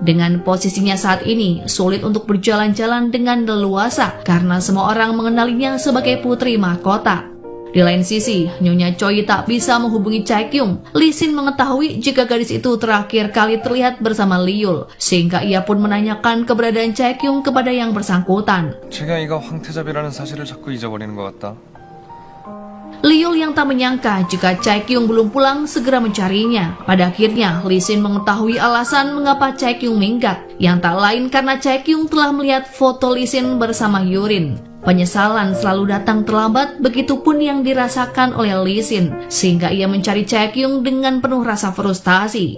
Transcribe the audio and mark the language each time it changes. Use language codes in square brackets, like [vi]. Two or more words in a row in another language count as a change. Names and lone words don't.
[id] Dengan posisinya saat ini, sulit untuk berjalan-jalan dengan leluasa karena semua orang mengenalinya sebagai putri mahkota. Di lain sisi, Nyonya Choi tak bisa menghubungi Chaekyung. Lee Sin mengetahui jika gadis itu terakhir kali terlihat bersama Liul, sehingga ia pun menanyakan keberadaan Chaekyung kepada yang bersangkutan. [ko] 최경이가 황태잡이라는 사실을 자꾸 잊어버리는 것 같다. [id] Liul yang tak menyangka jika Chaekyung belum pulang segera mencarinya. Pada akhirnya, Lee Sin mengetahui alasan mengapa Chaekyung minggat, yang tak lain karena Chaekyung telah melihat foto Lee Sin bersama Yurin. Penyesalan selalu datang terlambat, begitupun yang dirasakan oleh Lee Sin, sehingga ia mencari Chaekyung dengan penuh rasa frustasi.